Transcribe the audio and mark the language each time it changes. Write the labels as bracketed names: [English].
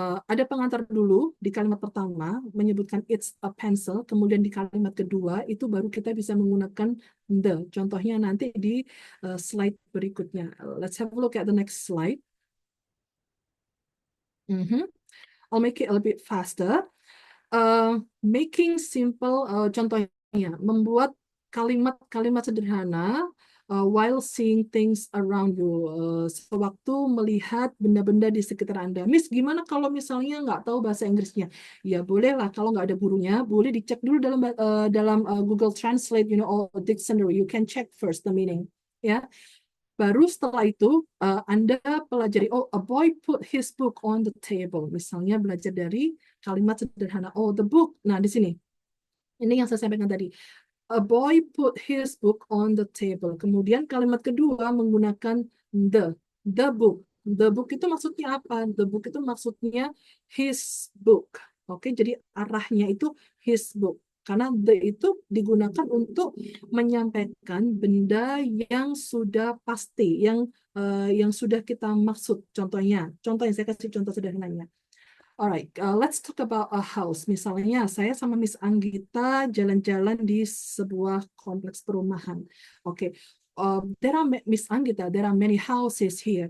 [Indonesian] Ada pengantar dulu di kalimat pertama menyebutkan [English] it's a pencil, [Indonesian] kemudian di kalimat kedua itu baru kita bisa menggunakan the. Contohnya nanti di slide berikutnya. [English] Let's have a look at the next slide. I'll make it a little bit faster. Making simple, [Indonesian] contohnya membuat kalimat-kalimat sederhana [English] while seeing things around you, [Indonesian] sewaktu melihat benda-benda di sekitar Anda. Miss, gimana kalau misalnya nggak tahu bahasa Inggrisnya? Ya bolehlah, kalau nggak ada gurunya, boleh dicek dulu dalam Google Translate, or dictionary. [English] You can check first the meaning, ya. [Indonesian] Baru setelah itu Anda pelajari, [English] a boy put his book on the table. [Indonesian] Misalnya belajar dari kalimat sederhana, the book. Nah, di sini. Ini yang saya sampaikan tadi. [English] A boy put his book on the table. [Indonesian] Kemudian kalimat kedua menggunakan [English] the book. [Indonesian] The book itu maksudnya apa? The book itu maksudnya his book. Oke, jadi arahnya itu his book. Karena the itu digunakan untuk menyampaikan benda yang sudah pasti, yang sudah kita maksud. Contohnya saya kasih contoh sederhananya. [English] Alright, let's talk about a house. [Indonesian] Misalnya, saya sama Miss Anggita jalan-jalan di sebuah kompleks perumahan. [English] Oke, Miss Anggita, there are many houses here.